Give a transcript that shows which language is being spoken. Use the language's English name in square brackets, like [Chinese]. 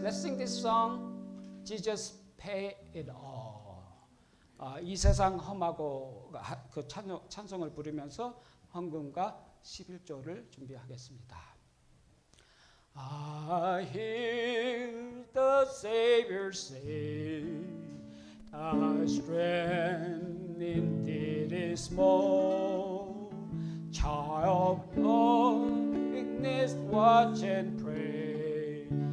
[English] Let's sing this song, Jesus Pay It All. [Korean] 이 세상 험하고 그 찬송을 부르면서 헌금과 11조를 준비하겠습니다. [English] I hear the Savior say, Thy strength indeed is small. Child of weakness, watch and pray.